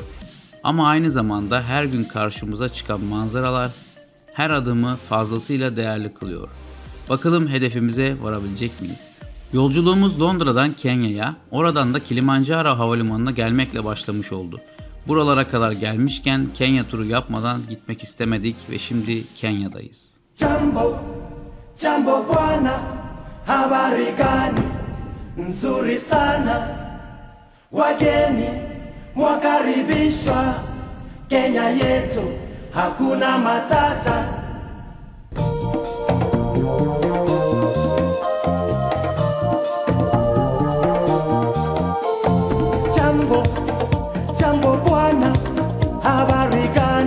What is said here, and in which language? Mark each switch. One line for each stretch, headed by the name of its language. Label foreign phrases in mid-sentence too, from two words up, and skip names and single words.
Turkish: Ama aynı zamanda her gün karşımıza çıkan manzaralar her adımı fazlasıyla değerli kılıyor. Bakalım hedefimize varabilecek miyiz? Yolculuğumuz Londra'dan Kenya'ya, oradan da Kilimanjaro havalimanına gelmekle başlamış oldu. Buralara kadar gelmişken Kenya turu yapmadan gitmek istemedik ve şimdi Kenya'dayız.
Swahili: Jambo, jambo bwana, habari gani? Nzuri sana, wageni mwakaribishwa, Kenya yetu hakuna matata. Jambo, jambo bwana, habari gani?